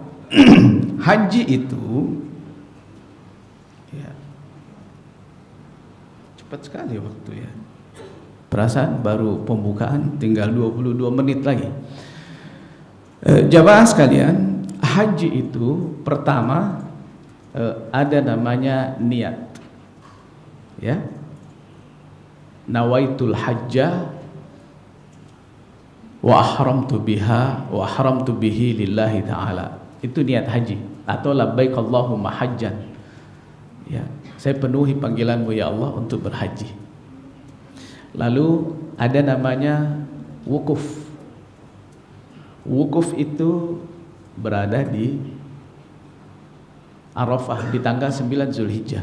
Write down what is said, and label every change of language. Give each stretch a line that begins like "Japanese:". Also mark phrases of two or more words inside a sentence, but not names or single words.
Indonesian: Haji itu, ya, cepat sekali waktu, ya. Perasaan baru pembukaan, tinggal 22 menit lagi. Jamaah sekalian, haji itu pertama ada namanya niat, ya.
Arabic: نويت الحج وأحرمت بها وأحرمت به لله تعالى.
Indonesian: Itu niat haji atau
Arabic: لبيك اللهم حجا,
Indonesian: Ya, saya penuhi panggilanmu
Arabic: يا الله
Indonesian: untuk berhaji. Lalu ada namanya wukuf. Wukuf itu berada di Arafah di tanggal 9 Zulhijjah.